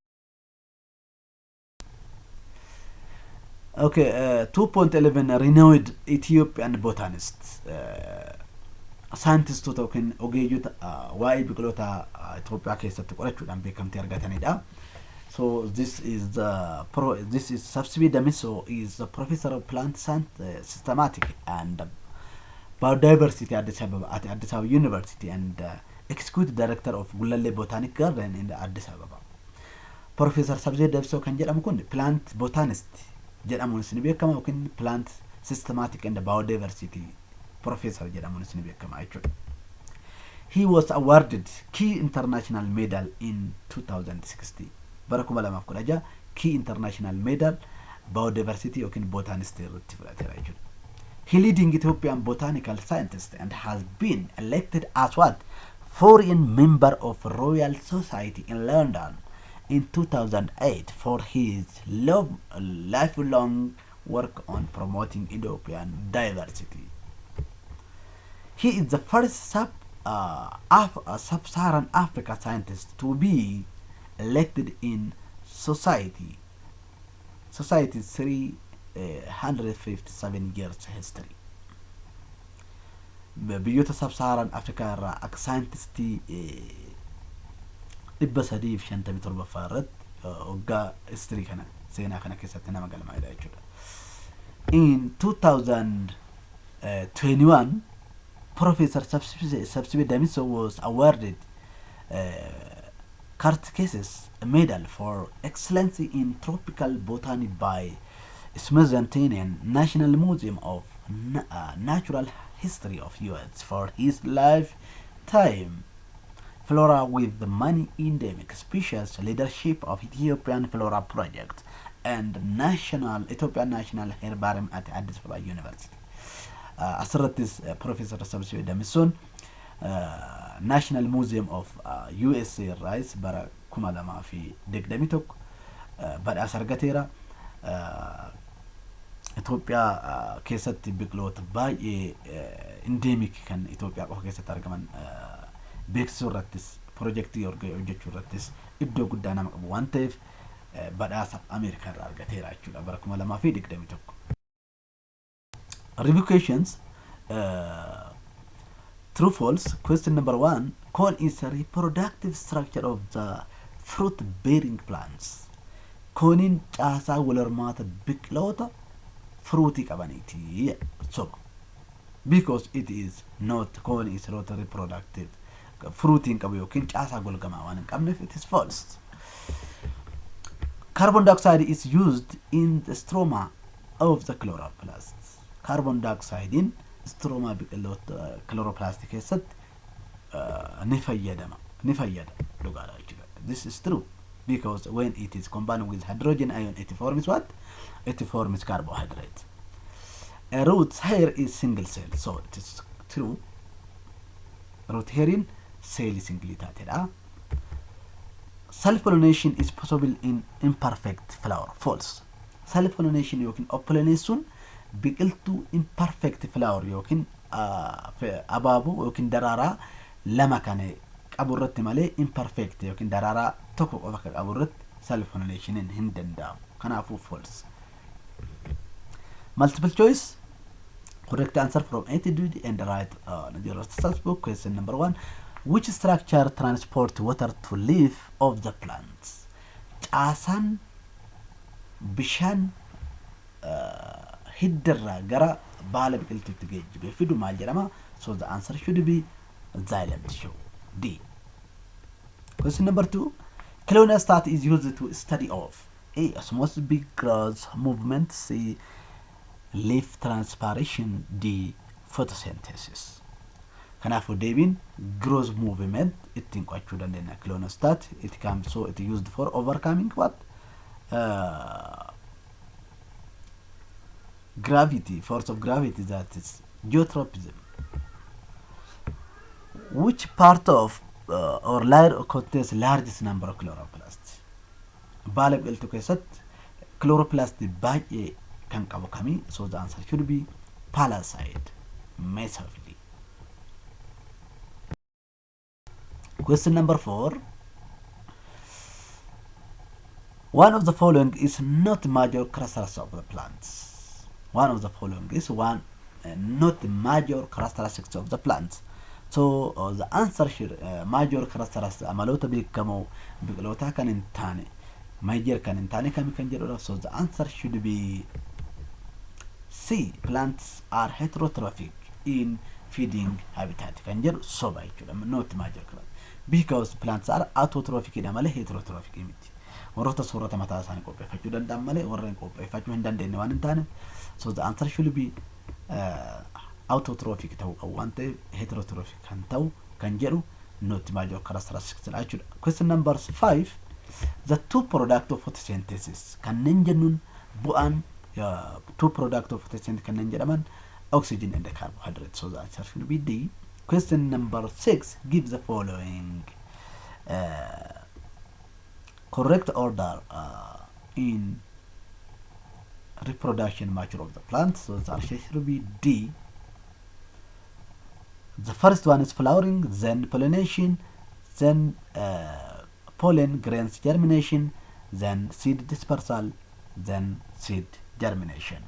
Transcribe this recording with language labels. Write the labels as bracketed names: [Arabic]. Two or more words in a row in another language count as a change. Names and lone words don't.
[English] Okay, 2.11 renowned Ethiopian botanists. [Oromo] Scientistoota yookiin ogeeyyota waa'ee biqiloota Itoophiyaa keessatti qorachuudhaan beekamtii argatanidha. [English] So this is Sabsibii Damiso is a professor of plant science, systematic and biodiversity at Addis Ababa University and executive director of Gulalle Botanic Garden in Addis Ababa. [Oromo] Professor Sabsibii Damiso kan jedhamu kun [English] plant botanist [Oromo] jedhamuun isin beekama yookiin [English] plant systematic and biodiversity professor [Oromo] jedhamuun isin beekama jechuudha. [English] He was awarded key international medal in 2016. [Oromo] Bara 2016 [English] key international medal biodiversity [Oromo] yookiin botanist irratti fudhateera jechuudha. [English] He leading Ethiopian botanical scientist and has been elected as what foreign member of Royal Society in London in 2008 for his lifelong work on promoting Ethiopian diversity. He is the first sub-Saharan Africa scientist to be elected in Society's 357 years history. [Oromo] Biyyoota sub-Saharan Africa irraa akka scientistii 357 irratti waggaa history kana seenaa kana keessatti nama galmaa'edha jechuudha. [English] In 2021 Professor Sabsibii Damiso was awarded Curtis Medal for Excellence in Tropical Botany by Smithsonian National Museum of Natural History of US for his lifetime Flora with the many endemic species, leadership of Ethiopian Flora Project, and Ethiopian National Herbarium at Addis Ababa University. [Oromo] Asirrattis Professor Sabsibii Damisoon National Museum of USA irraas bara 2021 badhaasa argateera. Itoophiyaa keessatti biqiloota baay'ee endemic kan Itoophiyaa qofa keessatti argaman beeksisuu irrattis piroojeektii hojjechuu irrattis iddoo guddaa nama qabu waan ta'eef badhaasa Ameerikaa irraa argateera jechuudha bara 2021. [English] Revocations true false. Question number 1. Corn is a reproductive structure of the fruit bearing plants. [Oromo] Cornin caasaa wal hormaata biqiloota fruitii qabaniiti. [English] So because it is not, corn is not reproductive fruiting [Oromo] qabu yookiin caasaa golgamaa waan hin qabneef [English] it is false. Carbon dioxide is used in the stroma of the chloroplast. Carbon dioxide [Oromo] in stroma biqiloota chloroplast keessatti ni fayyada dhugaadha jechuudha. [English] This is true because when it is combined with hydrogen ion it forms what? It forms carbohydrate. A root hair is single cell, so it is true. Root hair in cell is single taatedha. Self-pollination is possible in imperfect flower. False. [Oromo] Self-pollination yookiin pollination biqiltuu [English] imperfect flower [Oromo] yookiin abaaboo yookiin daraaraa lama kan qabu irratti malee imperfect yookiin daraaraa tokko qofa kan qabu irratti self-pollination hin danda'amu. Kanaafuu false. [English] Multiple choice. Correct answer from A to D and right your book. Question number 1. Which structure transport water to leaf of the plants? [Oromo] Caasaan bishaan hiddarraa gara baala biqiltuutti geejjibe fidu maal jedhama? [English] So the answer should be xylem tissue. D. Question number 2. Clonostat is used to study of A. Osmosis, B. Growth movement, C. Leaf transpiration, D. Photosynthesis. [Oromo] Kanaafuu deebiin [English] growth movement [Oromo] ittiin qo'achuu dandeenya. [English] Clonostat it used for overcoming what? Gravity, force of gravity, that is geotropism. which part of or layer contains largest number of chloroplasts? [Oromo] Baala biqiltuu keessatti chloroplast baay'ee kan qabu kamii? [English] So the answer should be palisade mesophily. Question number 4. One of the following is not major characteristics of the plants. One of the following is not major characteristics of the plants. So the answer should major characteristics [Oromo] amaloota beekamoo biqiloota kan hin taane major kan hin taane kami kan jedhudha. [English] So the answer should be C. Plants are heterotrophic in feeding habitat [Oromo] kan jedhu soba jechuudha. [English] Not major characteristics because plants are autotrophic [Oromo] dha malee heterotrophic miti. warroota soorata mataa isaanii qopheeffachuu danda'an malee warreen qopheeffachuu hin dandeenye waan hin taane. [English] So the answer should be autotrophic [Oromo] ta'uu qabu waan ta'eef heterotrophic kan ta'u kan jedhu [English] not major characteristics [Oromo] dha jechuudha. [English] Question number 5. The two product of photosynthesis [Oromo] kanneen jennuun bu'aan [English] two product of photosynthesis [Oromo] kanneen jedhaman [English] oxygen and the carbohydrates. So the answer should be D. Question number 6 gives the following correct order in reproduction mature of the plant. So the answer should be D. The first one is flowering, then pollination, then pollen grains germination, then seed dispersal, then seed germination.